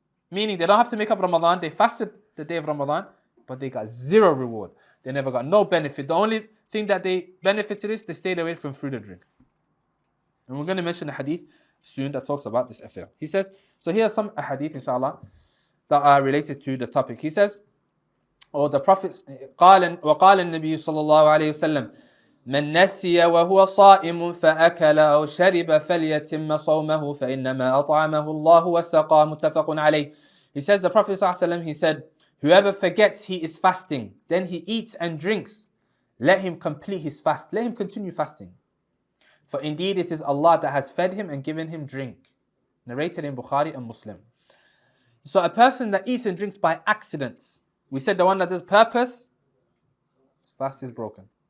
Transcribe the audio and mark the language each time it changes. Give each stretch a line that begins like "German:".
English: Meaning they don't have to make up Ramadan, they fasted the day of Ramadan, but they got 0 reward. They never got no benefit. The only thing that they benefited is they stayed away from food and drink. And we're going to mention a hadith soon that talks about this affair. He says, so here are some hadith, inshallah, that are related to the topic. He says, or the Prophet
Arabic: قال وقال النبي صلى الله عليه وسلم من نسي وهو صائم فأكل أو شرب فليتم صومه فإنما أطعمه الله وسقى متفق عليه.
English: He says, the Prophet
Arabic: صلى الله عليه وسلم,
English: he said, whoever forgets he is fasting, then he eats and drinks, let him complete his fast. Let him continue fasting. For indeed it is Allah that has fed him and given him drink. Narrated in Bukhari and Muslim. So a person that eats and drinks by accident, we said the one that does purpose, fast is broken.